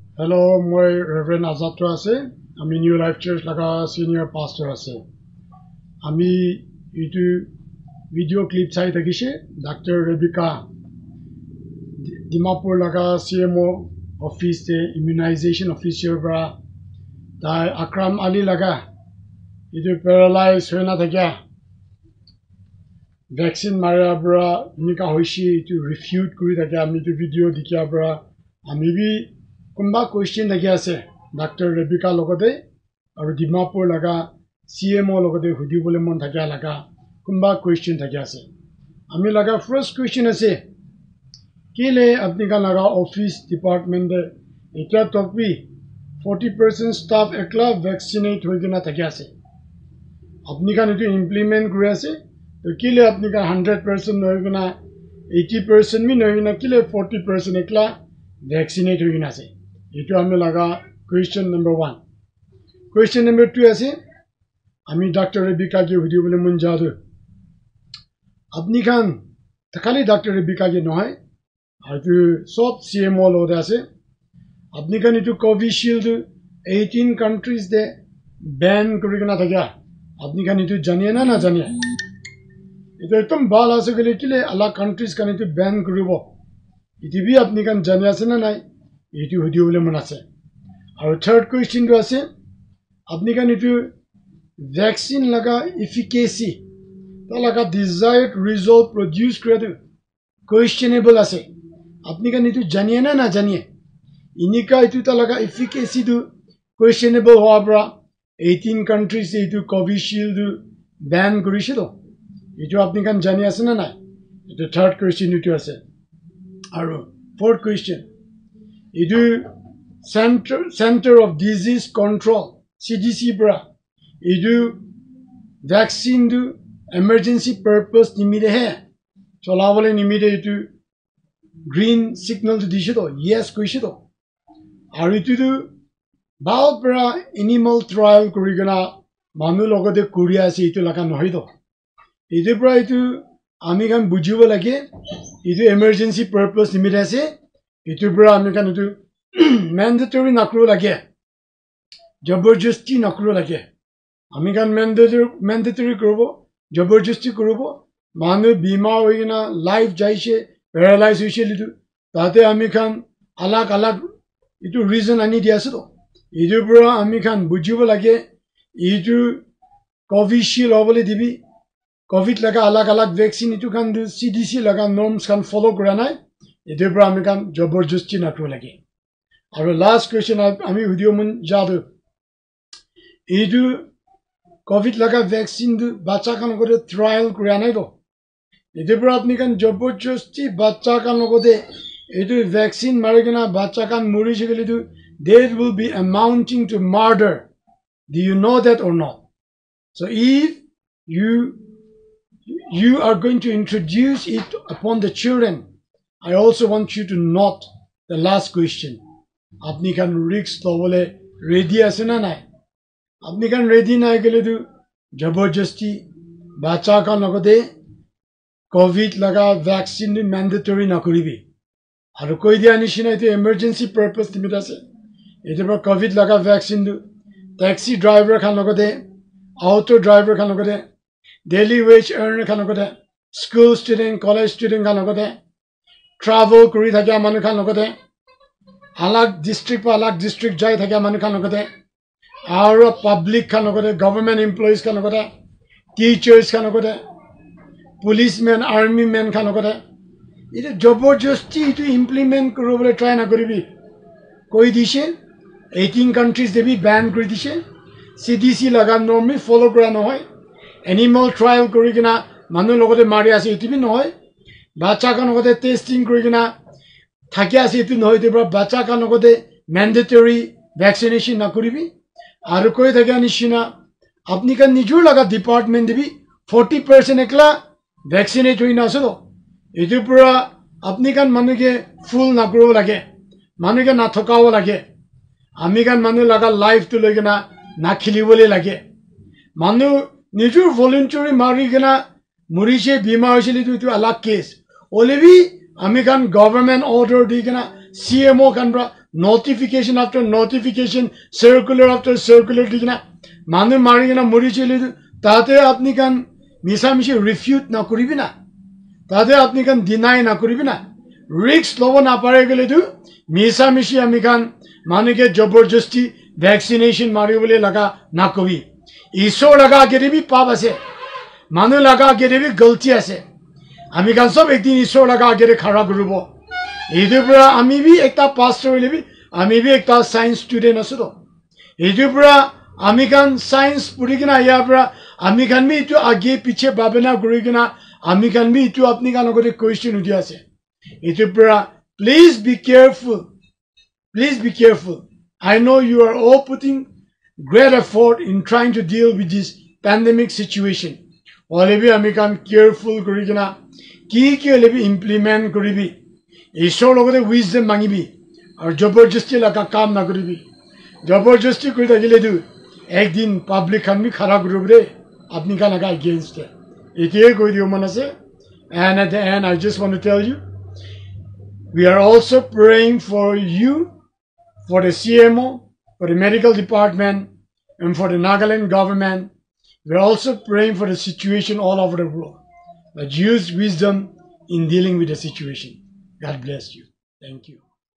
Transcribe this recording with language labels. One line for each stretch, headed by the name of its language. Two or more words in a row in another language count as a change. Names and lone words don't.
Naga Pidgin: Hello, my Reverend Azatro ase. Ami New Life Church laga
English: senior pastor
Naga Pidgin: ase. Ami itu
English: video clip
Naga Pidgin: chai takise Dr. Rebecca Dimapur laga CMO office te
English: immunization officer
Naga Pidgin: bra dai Akram Ali laga itu paralyzed hoina thakya vaccine mara bra nika hoishi itu refute kuri thakya ami itu video dikya bra ami bi kumba question thakya ase Dr. Rebecca logode aru Dimapur laga CMO logode hudi bole mon thakya laga kumba question thakya ase ami laga
English: first question
Naga Pidgin: ase kile apni ka laga office department de ekla tokbi 40% staff ekla vaccinate hoigina thakya ase apni kan itu implement kuri ase to kile apni ka 100% hoigina 80% mi hoigina kile 40% ekla vaccinate hoigina ase itu ami laga
English: question number 1 question number 2
Naga Pidgin: ase ami Dr. Rebecca ke video bole mun jadu apni kan takali Dr. Rebecca ke nohai atu sob CMO lo ase apni kan itu Covishield 18 countries de ban kurigina thakya apni kan itu janiya na janiya itu ekdom bal ase gele kile ala countries kan itu ban kuribo itu bi apni kan janiya ase na nai itu video bole mun ase aru
English: third question
Naga Pidgin: to ase apni kan itu vaccine laga efficacy ta laga
English: desired result produce
Naga Pidgin: kore questionable ase apni kan itu janiye na janiye inika itu ta laga efficacy tu questionable howa bra 18 countries itu Covishield ban korise to itu apni kan jani ase na nai itu
English: third question
Naga Pidgin: itu ase aru
English: fourth question
Naga Pidgin: itu Center of Disease Control CDC bra itu vaccine du
English: emergency purpose
Naga Pidgin: nimide he cholawale nimide itu
English: green signal
Naga Pidgin: to dishe to yes koise to aru itu du bao bra animal trial kurigana manu logode kuria ase itu laka nohoi to itu bra itu ami kan bujibo lage itu
English: emergency purpose
Naga Pidgin: nimide ase itu bra ami kan itu mandatory nakro lage jabarjasti nakro lage ami kan mandatory korobo jabarjasti korobo manu bima hoigina life jaise paralyze hoise lidu tate ami kan alag itu reason ani diase to itu bra ami kan bujibo lage itu Covishield hobole dibi covid laga alag vaccine itu kan CDC laga norms kan follow kora nai itu bra ami kan jabarjasti nakro lage aru
English: last question
Naga Pidgin: ami video mun jadu itu covid laga vaccine du bacha kan kore trial kora nai to itu bra apni kan jabarjasti bacha kan logode itu vaccine marigina bacha kan muri sigeli du
English: there will be amounting to murder do you know that or not so if you are going to introduce it upon the children I also want you to note the last question
Naga Pidgin: apni kan risk to bole ready ase na nai apni kan ready na gele du jabarjasti bacha kan logode covid laga vaccine mandatory na koribi aru koi dia nishina itu
English: emergency purpose limit
Naga Pidgin: ase itu ba covid laga vaccine du
English: taxi driver
Naga Pidgin: kan logode
English: auto driver
Naga Pidgin: kan logode
English: daily wage earner
Naga Pidgin: kan logode
English: school student college student
Naga Pidgin: kan logode travel kuri thakya manu kan logode alag district pa alag district jai thakya manu kan logode aru public kan logode
English: government employees
Naga Pidgin: kan logode teachers kan logode
English: policemen army men
Naga Pidgin: kan logode itu jabarjasti itu implement korobole try na koribi koi dise 18 countries de bi ban kori dise CDC laga norm mi follow kora nohoy
English: animal trial
Naga Pidgin: korigina manu logode mari ase itu bi nohoy bacha kan logode testing korigina thakya ase itu nohoy debra bacha kan logode
English: mandatory vaccination
Naga Pidgin: na koribi aru koi thakya nishina apni kan nijur laga department de bi 40% ekla vaccinate hoina ase to itu pura apni kan manu ke full na koro lage manu ke na thokao lage ami kan manu laga life to logina na khilibole lage manu nijur voluntary mari gena murise bima hoisili tu alag case olebi ami kan
English: government order
Naga Pidgin: di gena CMO kan bra
English: notification after notification, circular after circular
Naga Pidgin: dikina manu marigina mori chile tate apni kan misa mishi refute na koribi na tate apni kan deny na koribi na risk lobo na pare gele tu misa mishi ami kan manu ke jabarjasti vaccination mari bole laga na kobi iso laga ke bi pap ase manu laga ke bi galti ase ami kan sob ekdin iso laga ke khara koribo Idubra ami bi ekta pastor lebi ami bi ekta
English: science student
Naga Pidgin: asudo Idubra ami kan science purigina yabra ami kan bi itu age piche babena gurigina ami kan bi itu apni kan logore question udi ase Idubra
English: please be careful I know you are all putting great effort in trying to deal with this pandemic situation
Naga Pidgin: olebi ami kan careful gurigina ki lebi implement guribi Ishor logode wisdom mangibi aru jabarjasti laga kam na koribi jabarjasti koi thakile du ek din public khan bi khara group re apni ka laga against hai itie koi diyo mon se
English: and at the end I just want to tell you we are also praying for you for the CMO for the medical department and for the Nagaland government we are also praying for the situation all over the world but use wisdom in dealing with the situation God bless you thank you